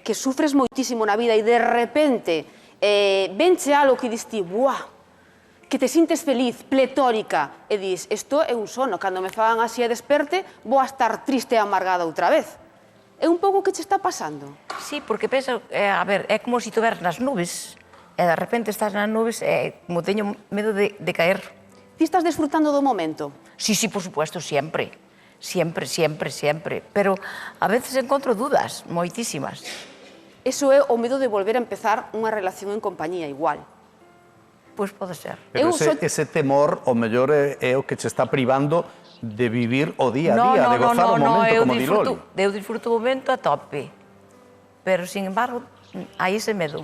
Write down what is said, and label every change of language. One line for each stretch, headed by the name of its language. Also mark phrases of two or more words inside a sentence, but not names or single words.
Galician: que sufres moitísimo na vida e de repente venche algo que diste, buah, que te sintes feliz, pletórica, e dis, isto é un sono, cando me fagan así e desperte, vou a estar triste e amargada outra vez. É un pouco o que che está pasando. sí, porque penso, a ver, é como se estiveras nas nubes e de repente estás nas nubes e como teño medo de caer. Ti estás desfrutando do momento.
Spanish: Sí, sí, por supuesto, siempre. Siempre, siempre, siempre.
Galician: Pero a veces encontro dudas, moitísimas. Eso é o medo de volver a empezar unha relación en compañía igual. Pois pode ser. Pero Eu ese temor, o mellor, é o que che está privando de vivir o día a día, de gozar o momento como di Loli. Eu disfruto o momento a tope. Pero,
Spanish: sin embargo,
Galician: hai ese medo.